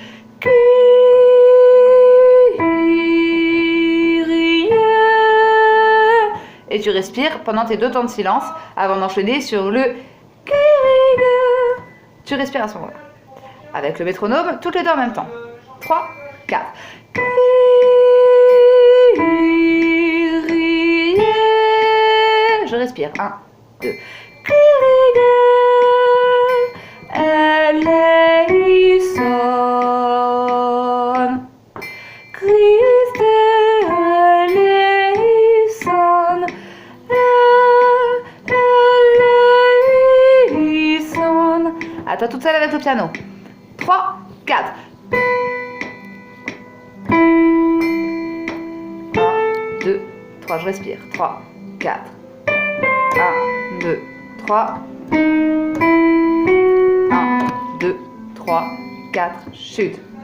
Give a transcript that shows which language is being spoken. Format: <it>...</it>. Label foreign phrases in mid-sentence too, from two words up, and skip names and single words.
<fr>Et tu respires pendant tes 2 temps de silence avant d'enchaîner sur le tu respires à ce moment-là. Avec le métronome, toutes les deux en même temps. 3, 4. Je respire. 1, 2.</fr> <el>Eleison, Christe eleison, eleison.</el> <fr>À toi toute seule avec le piano. 3, 4. 1, 2, 3, je respire. 3, 4. 1, 2, 3. 1, 2, 3, 4, chute.</fr>